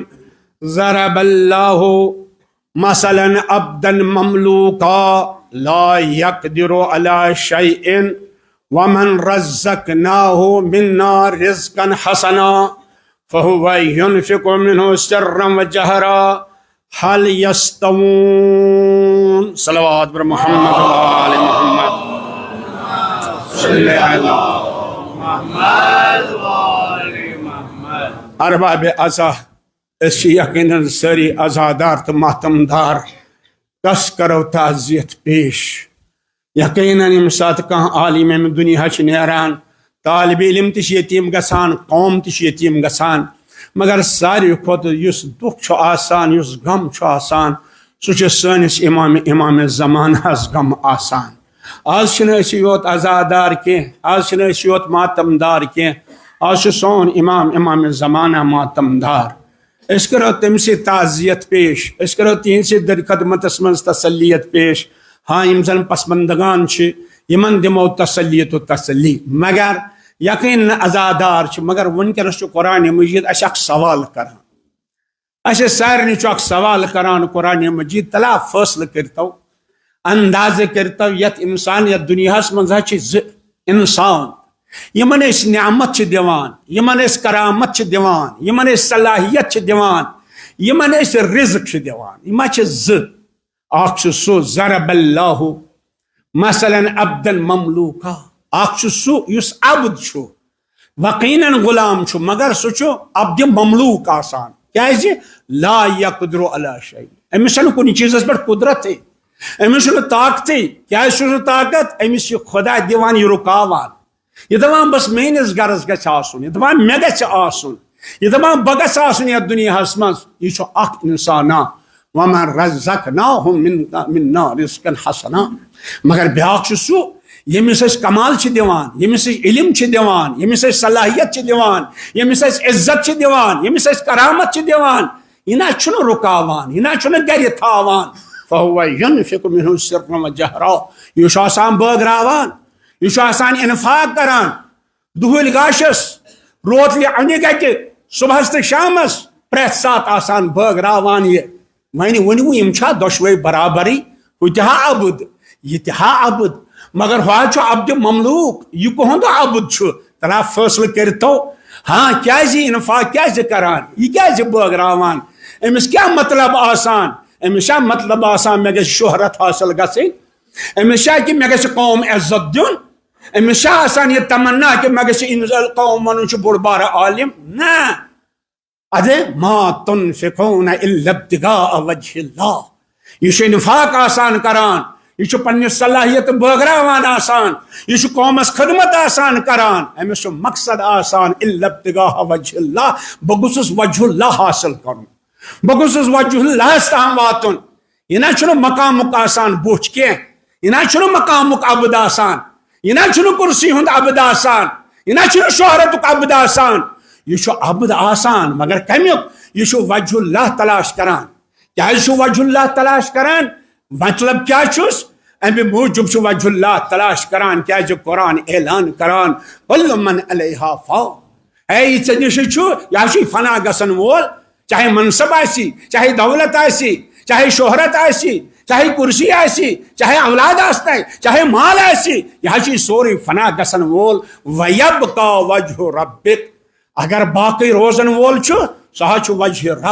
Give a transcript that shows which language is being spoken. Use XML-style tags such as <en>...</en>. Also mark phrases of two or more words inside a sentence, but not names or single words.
<ar>ضرب الله مثلا عبدا مملوكا لا يقدر على شيء ومن رزقناه منا رزقا حسنا فهو ينفق منه سرا وجهرا هل يستوون.</ar> <fa>صلوات بر محمد وآل محمد.</fa> <ar>صلی اللہ محمد وآل محمد.</ar> <ks>ارباب عزا، اس یقیناً ساری عزادار تو ماتمدار کس کرو تعزیت پیش. یقیناً یم سات کان عالم ام دنیا نیران، طالب علم تش یتیم گسان، قوم تش یتیم گسان، مگر ساری کھوت یس دکھ چھ آسان، یس غم چھ آسان، سہ سانس امام زمان ہز غم آسان. آج چھنہ اسی یوت عزادار کی، آج چھنہ اسی یوت ماتمدار کی، آج چھ سون امام زمانہ ماتمدار. اس کرو تم سے تعزیت پیش، اس کرو تین سے در خدمتس من تسلیت پیش. ہاں یم زن پسماندگان چھ یمن دمو تسلیت و تسلی، مگر یقین عزادار چھ. مگر ونکس قرآن مجید اس اخ سوال کران، اس سارے اخ سوال کران قرآن مجید. تلا فیصلہ کرتو، اندازہ کرتو یت انسان یت دنیا من انسان یمن اس نعمت چھ دیوان، یمن اس کرامت چھ دیوان، یمن اس صلاحیت چھ دیوان، یمن اس رزق چھ دیوان. یما چھ اخ سو</ks> <ar>ضرب اللہ مثلا عبدا مملوکا.</ar> <ks>اخ سو یس عبد چھو، وقینا غلام چھو، مگر سو چھو عبد مملوک آسان. کیازِ</ks> <ar>لا یقدر علی شیء،</ar> <ks>امس چھنہ کُنہ چیزس پہ قدرت، امس چھنہ طاقت. کیازِ چھُ طاقت؟ امس یہ خدا دیوان یہ رکاوان، یہ دپان بس میٲنِس گرس گژھِ آسُن، یہ دپان مےٚ گژھِ آسُن، یہ دپان بہٕ گژھٕ آسُن یتھ دُنیاہس منٛز. یہ چھُ اکھ انسانا</ks> <ar>وَمَن رَزَقْنَاهُ مِنَّا رِزْقًا حَسَنًا.</ar> <ks>مگر بیاکھ چھُ سُہ ییٚمِس أسۍ کمال چھِ دِوان، ییٚمِس أسۍ علم چھِ دِوان، ییٚمِس أسۍ صلاحیت چھِ دِوان، ییٚمِس أسۍ عزت چھِ دِوان، ییٚمِس أسۍ کرامت چھِ دِوان. یہِ نہ چھُنہٕ رُکاوان، یہِ نہ چھُنہٕ گرِ تھاوان.</ks> <ar>فَهُوَ يُنْفِقُ مِنْهُ سِرًّا وَجَهْرًا.</ar> <ks>یہ چھُ آسان بٲگراوان، یہ چھُ آسان انفاق کران دُہٕلۍ گاشس، روتلہِ اَنہِ گَٹہِ، صبحس تہٕ شامس، پرٛٮ۪تھ ساتہٕ آسان بٲگراوان. یہ وۄنۍ ؤنِو یِم چھا دۄشوے برابرٕے؟ ہُہ تہِ ہا عبد، یہ تہا عبد مگر ہوا چھو عبد مملوک یہ کہن تو عبد چھو تلا فیصلہ کرتو ہاں کیازِ انفاق کیازِ کران یہ کیازِ بٲگراوان امس کیا مطلب آسان امس کیا مطلب آسان مے گژھِ شہرت حاصل گژھٕنۍ امس کیا کہ مے گژھِ قوم عزت دیُن امس کیا آسان یہ تمنا کہ مے گژھِ قوم ونُن چھُ بوٚڑ بارٕ عالم نہ ادے</ks> <ar>ما تنفقون الا ابتغاء وجه اللہ</ar> <ks>یہ انفاق آسان کران یہ پنہ صلاحیت بٲگراوان آسان یہ قومس خدمت آسان کران امس مقصد آسان</ks> <ar>الا ابتغاء وجه اللہ</ar> <ks>بہ گوٚژھُس وجہ اللہ حاصل کرن بہ گوٚژھُس وجہ اللہ تام واتن یہ نہ مقامک آسان بوچھ کی یہ نہ مقامک عبد آسان یہ نہ کرسی ہند عبد آسان یہ نہ شہرتک عبد آسان یہ عبد آسان مگر کمیک یہ وجہ اللہ تلاش کران کیا وجہ اللہ تلاش کران مطلب کیا چھس امی موجب وجہ اللہ تلاش کران کیا قرآن اعلان کران</ks> <ar>کل من علیہا فان</ar> <ks>اے یہ نش یہ فنا گسن وول چاہے منصب آسی چاہے دولت آسی چاہے شہرت آسی چاہے کرسی آسی چاہے اولاد آستے چاہے مال آسی یہ سوری فنا گسن وول</ks> <ar>ویبقا وجہ ربک</ar> <ks>اگر باقی روزن وول سہ وجہ</ks>